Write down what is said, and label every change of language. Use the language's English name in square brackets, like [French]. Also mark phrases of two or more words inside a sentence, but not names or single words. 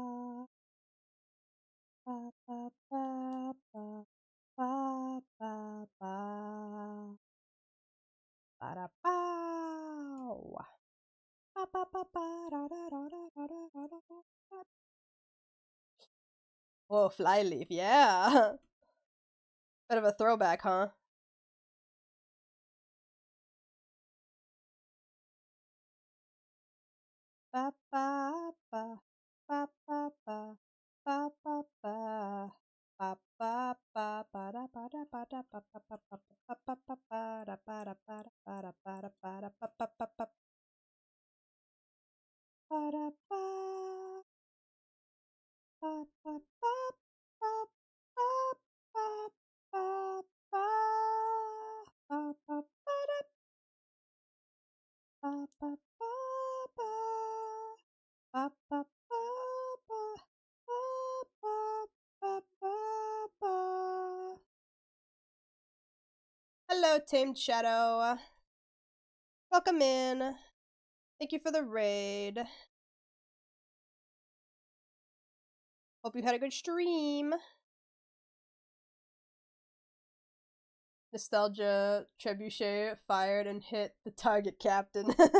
[English] Ba ba ba ba. Ba ba ba. Ba da bow. Ba ba ba ba da da da da da da da da. Whoa, Flyleaf, yeah. Bit of a throwback, huh? Ba ba ba ba ba ba ba ba ba ba ba ba ba da ba da ba da ba ba ba ba ba ba ba ba da ba da ba da ba da ba da ba da ba ba ba ba ba da ba ba ba ba ba ba ba ba ba ba ba ba da ba ba ba ba ba ba ba ba ba ba ba ba. Hello, Tamed Shadow. Welcome in. Thank you for the raid. Hope you had a good stream. Nostalgia Trebuchet fired and hit the target captain.